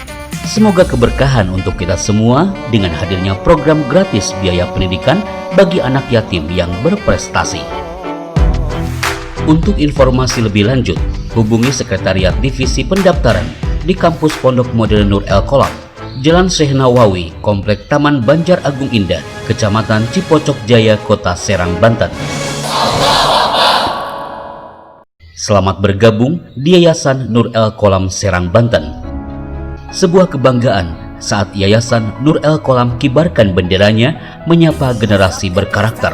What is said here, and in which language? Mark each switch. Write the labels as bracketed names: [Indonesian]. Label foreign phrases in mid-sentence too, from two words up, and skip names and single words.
[Indonesian] Semoga keberkahan untuk kita semua dengan hadirnya program gratis biaya pendidikan bagi anak yatim yang berprestasi. Untuk informasi lebih lanjut, hubungi Sekretariat Divisi Pendaftaran di Kampus Pondok Modern Nur El Qolam, Jalan Syekh Nawawi, Komplek Taman Banjar Agung Indah, Kecamatan Cipocok Jaya, Kota Serang, Banten. Selamat bergabung di Yayasan Nur El Qolam Serang, Banten. Sebuah kebanggaan saat Yayasan Nur El Qolam kibarkan benderanya menyapa generasi berkarakter.